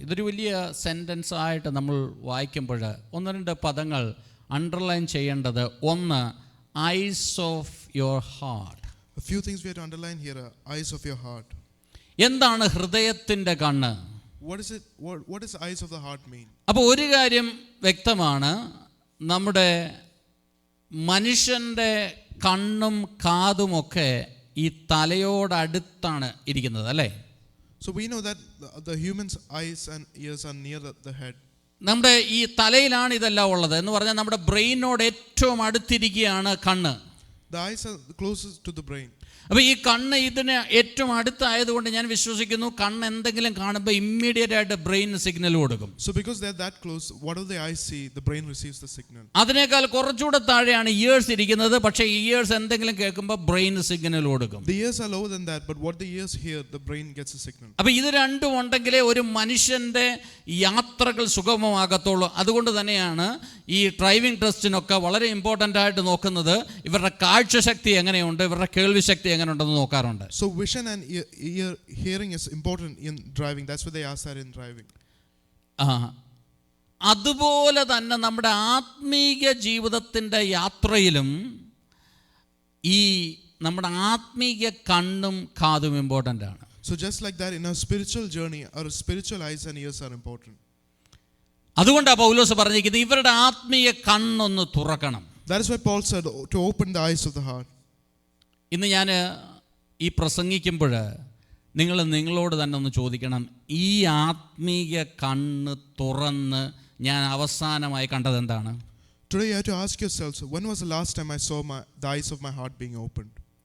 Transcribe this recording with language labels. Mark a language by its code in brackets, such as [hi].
[ml] ഇതൊരു വലിയ സെൻറ്റൻസ് ആയിട്ട് നമ്മൾ വായിക്കുമ്പോൾ 1-2 പദങ്ങൾ അണ്ടർലൈൻ ചെയ്യേണ്ടത്. [en] ഒന്ന്, eyes of your heart. A few things we have to underline here are eyes of your heart. [ml] എന്താണ് ഹൃദയത്തിൻ്റെ കണ്ണ്? [en] What is it? What does eyes of the heart mean? [ml] അപ്പോൾ ഒരു കാര്യം വ്യക്തമാണ്, നമ്മുടെ മനുഷ്യൻ്റെ കണ്ണും കാതുമൊക്കെ ഈ തലയോടടുത്താണ് ഇരിക്കുന്നത്, അല്ലേ? [en] So we know that the human's eyes and ears are near the head. [ml] നമ്മുടെ ഈ തലയിലാണ് ഇതെല്ലാം ഉള്ളത് എന്ന് പറഞ്ഞാൽ നമ്മുടെ ബ്രെയിനോട് ഏറ്റവും അടുത്തിരിക്കുകയാണ് കണ്ണ്. [en] The eyes are closest to the brain. [ml] അപ്പോൾ ഈ കണ്ണ് ഇതിന് ഏറ്റവും അടുത്തായതുകൊണ്ട് ഞാൻ വിശ്വസിക്കുന്നു കണ്ണ് എന്തെങ്കിലും കാണുമ്പോൾ ഇമ്മീഡിയറ്റ് ആയിട്ട് ബ്രെയിൻ സിഗ്നൽ കൊടുക്കും. [en] So because they're that close, whatever the eyes see, the brain receives the signal. [ml] അതിനേക്കാൾ കുറച്ചുകൂടെ താഴെയാണ് ഇയേഴ്സ് ഇരിക്കുന്നത്. പക്ഷേ ഇയേഴ്സ് എന്തെങ്കിലും കേൾക്കുമ്പോൾ ബ്രെയിൻ സിഗ്നൽ കൊടുക്കും. [en] The ears are lower than that, but what the ears hear, the brain gets a signal. [ml] അപ്പോൾ ഇത് രണ്ടും ഉണ്ടെങ്കിലേ ഒരു മനുഷ്യൻ്റെ യാത്രകൾ സുഗമമാകത്തുള്ളൂ. അതുകൊണ്ട് തന്നെയാണ് ഈ ഡ്രൈവിംഗ് ടെസ്റ്റിനൊക്കെ വളരെ ഇമ്പോർട്ടൻ്റ് ആയിട്ട് നോക്കുന്നത് ഇവരുടെ കാഴ്ചശക്തി എങ്ങനെയുണ്ട്, ഇവരുടെ കേൾവി ശക്തി എങ്ങനെയുണ്ടെന്ന് നോക്കാറുണ്ട്. [en] So vision and ear hearing is important in driving. That's what they ask that in driving. [ml] അതുപോലെ തന്നെ നമ്മുടെ ആത്മീയ ജീവിതത്തിൻ്റെ യാത്രയിലും ഈ നമ്മുടെ ആത്മീയ കണ്ണും കാതും ഇമ്പോർട്ടൻ്റ് ആണ്. [en] So just like that, in our spiritual journey, our spiritual eyes and ears are important. [ml] അതുകൊണ്ടാണ് പൗലോസ് പറഞ്ഞിരിക്കുന്നത് ഇവരുടെ ആത്മീയ കണ്ണൊന്ന് തുറക്കണം. [en] That is why Paul said to open the eyes of the heart. [ml] ഇന്ന് ഞാൻ ഈ പ്രസംഗിക്കുമ്പോൾ നിങ്ങളോട് തന്നെ ഒന്ന് ചോദിക്കണം, ഈ ആത്മീയ കണ്ണ് തുറന്ന് ഞാൻ അവസാനമായി കണ്ടത് എന്താണ്? [en] Today you have to ask yourselves, when was the last time I saw the eyes of my heart being opened?